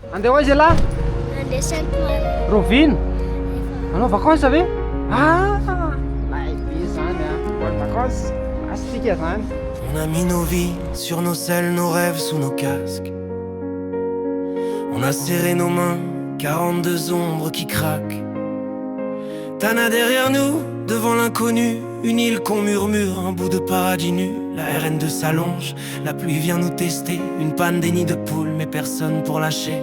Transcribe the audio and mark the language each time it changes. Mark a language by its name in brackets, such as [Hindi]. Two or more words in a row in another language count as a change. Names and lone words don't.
[Malagasy] Andeha hoaiza lahy? Andeha Sainte-Marie. Rovina? Anao vakansy ve? Be zany a. Voly vakansy. Asitsika zany. [French] On a mis nos vies sur nos selles, nos rêves sous nos casques. On a serré nos mains, 42 ombres qui craquent. Tana derrière nous, devant l'inconnu, une île qu'on murmure, un bout de paradis nu. La RN2 s'allonge, la pluie vient nous tester. Une panne des nids de poules, mais personne pour lâcher.